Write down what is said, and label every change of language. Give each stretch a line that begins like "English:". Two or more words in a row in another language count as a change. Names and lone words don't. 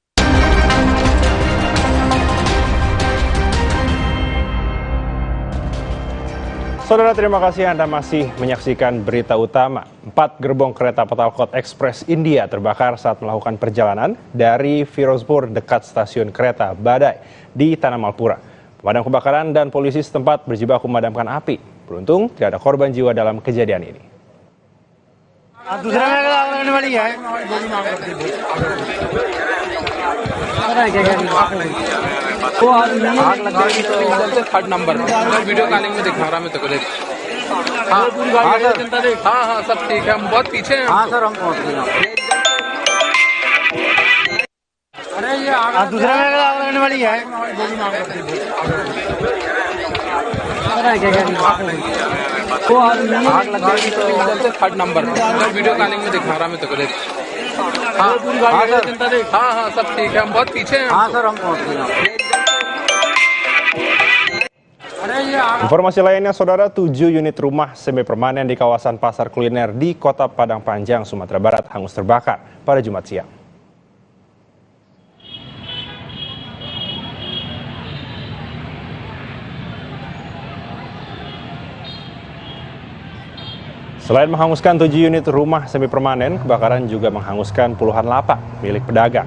Indonesian: Saudara, terima kasih Anda masih menyaksikan berita utama. 4 gerbong kereta Patalkot Express India terbakar saat melakukan perjalanan dari Firozpur dekat stasiun kereta Badai di Tanah Malpura. Pemadam kebakaran dan polisi setempat berjibaku memadamkan api. Beruntung tidak ada korban jiwa dalam kejadian ini.
English: third number video calling
Hindi: में दिखा रहा मैं तेको देख हाँ हाँ सब ठीक है हम बहुत पीछे हैं हाँ सर हम पहुंच गए अरे ये दूसरा लगने वाली है
English: third number video calling
Hindi: में दिखा रहा मैं तेको देख हाँ हाँ सब ठीक है हम बहुत पीछे हैं हाँ सर हम पहुंच गए
Indonesian: Informasi lainnya, Saudara, 7 unit rumah semi permanen di kawasan pasar kuliner di Kota Padang Panjang, Sumatera Barat hangus terbakar pada Jumat siang. Selain menghanguskan 7 unit rumah semi permanen, kebakaran juga menghanguskan puluhan lapak milik pedagang.